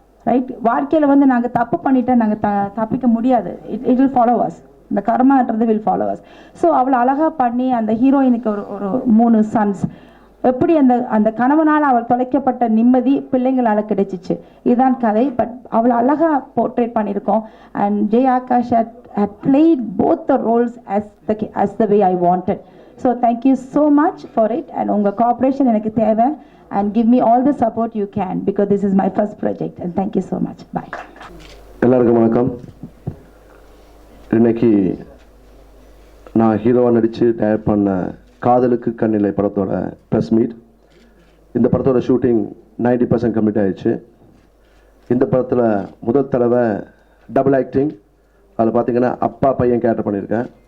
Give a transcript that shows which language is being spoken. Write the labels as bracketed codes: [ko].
[ta] Right, வாழ்க்கையில் வந்து நாங்கள் தப்பு பண்ணிட்டா நாங்கள் தப்பிக்க முடியாது. [en] it will follow us, [ta] இந்த கர்மான்றது [en] Will follow us. [ta] ஸோ அவ்வளோ அழகாக பண்ணி அந்த ஹீரோயினுக்கு ஒரு 3 சன்ஸ், எப்படி அந்த கணவனால் அவள் தொலைக்கப்பட்ட நிம்மதி பிள்ளைங்களால் கிடைச்சிச்சு, இதுதான் கதை. பட் அவ்வளோ அழகாக போர்ட்ரேட் பண்ணியிருக்கோம். [en] And Jai Akash had played both the roles as the way I wanted. So thank you so much for it, and [ta] unga cooperation enakku theva, [en] and give me all the support you can, because this is my first project, and thank you so much. Bye. [ta] எல்லாருக்கும் வணக்கம். இன்னைக்கு நான் ஹீரோவாக நடித்து direct பண்ண காதலுக்கு கண்ணிலை படத்தோட press meet. இந்த படத்தோட ஷூட்டிங் 90% கம்ப்ளீட் ஆயிடுச்சு. இந்த படத்தில் முதல் தடவை டபுள் ஆக்டிங், அதில் பார்த்தீங்கன்னா அப்பா பையன் கேரக்டர் பண்ணியிருக்கேன்.